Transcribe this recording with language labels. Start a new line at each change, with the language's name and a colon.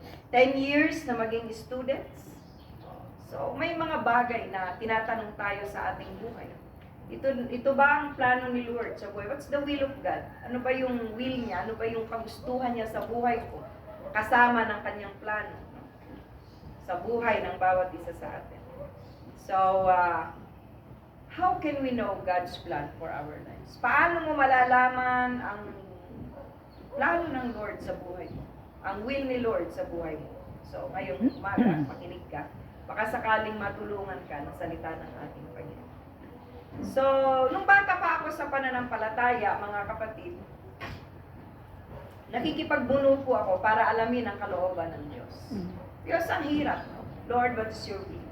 Filipino: 10 years na maging students? So, may mga bagay na tinatanong tayo sa ating buhay. Ito ba ang plano ni Lord sa buhay?
English: What's the will of God?
Filipino: Ano ba yung will niya? Ano ba yung kagustuhan niya sa buhay ko? Kasama ng kanyang plano, no? Sa buhay ng bawat isa sa atin.
English: So, how can we know God's plan for our lives?
Filipino: Paano mo malalaman ang plano ng Lord sa buhay mo? Ang will ni Lord sa buhay mo? So, ngayong umaga, makinig ka. Baka sakaling matulungan ka ng salita ng ating Panginoon. So, nung bata pa ako sa pananampalataya, mga kapatid, nakikipagbuno po ako para alamin ang kalooban ng Diyos. Diyos, ang hirap, no?
English: Lord, what is your will?